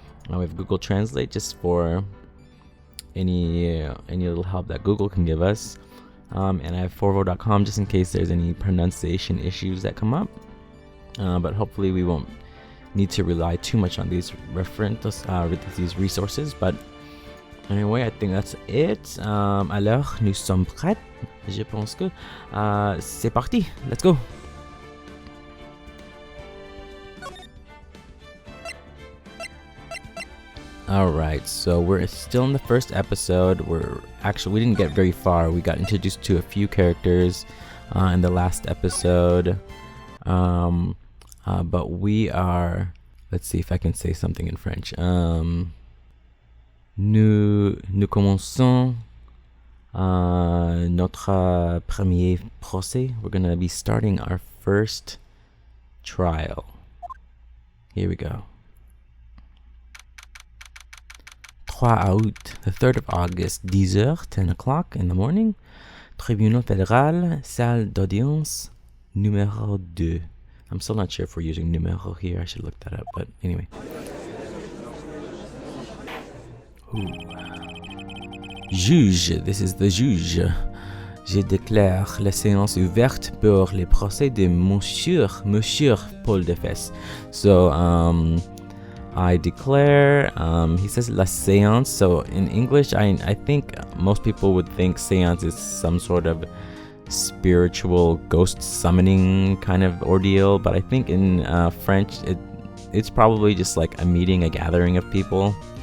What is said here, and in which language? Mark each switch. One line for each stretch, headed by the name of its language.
English: We have Google Translate just for any little help that Google can give us. And I have forvo.com just in case there's any pronunciation issues that come up. But hopefully we won't need to rely too much on these these resources. But anyway, I think that's it.
French: Alors, nous sommes prêts. Je pense que c'est parti.
English: Let's go. Alright, so we're still in the first episode. We didn't get very far. We got introduced to a few characters in the last episode. But we are... Let's see if I can say something in French.
French: Nous commençons notre premier procès.
English: We're going to be starting our first trial. Here we go.
French: 3 août,
English: the 3rd of August, 10h, 10 o'clock in the morning.
French: Tribunal fédéral, salle d'audience, numéro 2.
English: I'm still not sure if we're using numéro here. I should look that up, but anyway. Ooh. Juge, this is the juge.
French: Je déclare la séance ouverte pour les procès de Monsieur Paul Defesse.
English: So, I declare, he says la séance, so in English, I think most people would think séance is some sort of spiritual ghost summoning kind of ordeal, but I think in French, it's probably just like a meeting, a gathering of people.